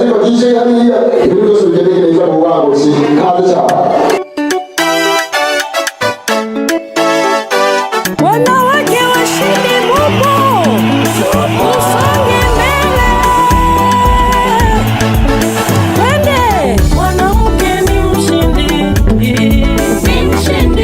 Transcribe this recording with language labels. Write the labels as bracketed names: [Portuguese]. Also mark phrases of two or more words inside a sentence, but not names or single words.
[Kinyarwanda] DJ hariya ibintu byose bigende neza mu bubanguzi kandi cyane. [Swahili] Wanawake washindi mupo, usonge mbele. Twende. Mwanamke ni mshindi, ni mshindi.